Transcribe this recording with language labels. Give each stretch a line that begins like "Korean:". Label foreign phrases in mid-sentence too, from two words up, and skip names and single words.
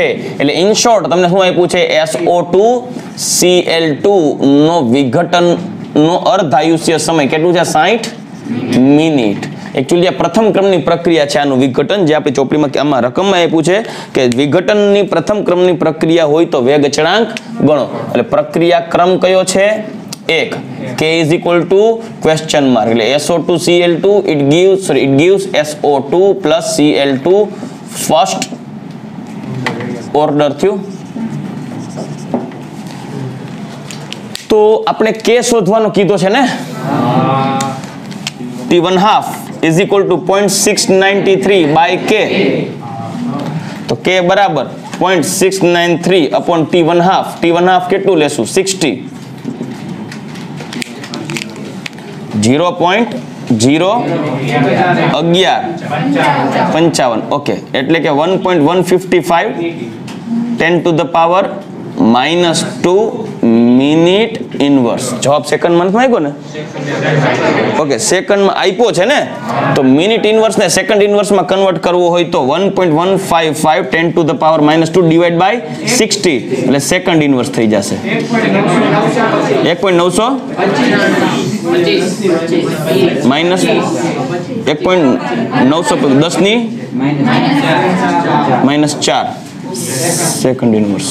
Gujarati: એટલે
English: in short
Gujarati: તમને શું આપ્યું છે? SO2Cl2 નો વિઘટનનો અર્ધાયુષ્ય સમય કેટલું છે? 60 મિનિટ. એકચ્યુઅલી આ પ્રથમ ક્રમની પ્રક્રિયા છે આનું વિઘટન, જે આપણી ચોપડીમાં આમાં રકમમાં આપ્યું છે કે વિઘટનની પ્રથમ ક્રમની પ્રક્રિયા હોય તો વેગ અચળાંક ગણો. એટલે પ્રક્રિયા ક્રમ કયો છે? 1.
English: K is equal to question mark.
Gujarati: એટલે SO2Cl2
English: it gives SO2 plus Cl2 first order
Gujarati: થયું. તો આપણે K શોધવાનો કીધો છે ને?
English: T1/2 is equal to 0.693 by K.
Gujarati: તો K બરાબર 0.693 upon T1/2. T1/2 કેટલું લેશું? 60. 0.01155.
English: ઓકે,
Gujarati: એટલે કે
English: 1.155 10 to the power -2 minute inverse.
Gujarati: જવાબ સેકન્ડમાં નથી માંગ્યો ને? ઓકે, સેકન્ડમાં આપ્યો છે ને, તો
English: minute inverse
Gujarati: ને સેકન્ડ ઇનવર્સમાં કન્વર્ટ કરવો હોય તો 1.155
English: 10 to the power -2 divide by
Gujarati: 60 એટલે
English: second inverse
Gujarati: થઈ જશે. 1.900 માઇનસ 1.910 ની -4
English: second inverse.